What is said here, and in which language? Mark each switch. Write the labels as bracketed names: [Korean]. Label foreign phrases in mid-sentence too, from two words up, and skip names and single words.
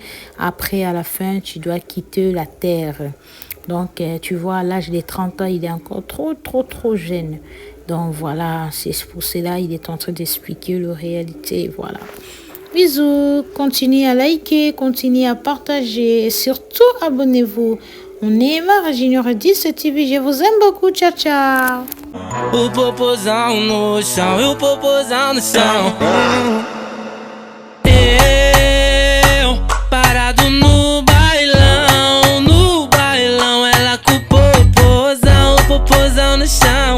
[French] Après, à la fin, tu dois quitter la terre. Donc, tu vois, à l'âge des 30 ans, il est encore trop jeune. Donc, voilà, c'est pour cela il est en train d'expliquer la réalité. Voilà. Bisous, continuez à liker, continuez à partager et surtout, abonnez-vous. On est marre, Junior 10 TV, je vous aime beaucoup, ciao, ciao. [Portuguese] O popozão no chão, e o popozão no chão. Eu, parado no bailão, ela com o popozão no chão.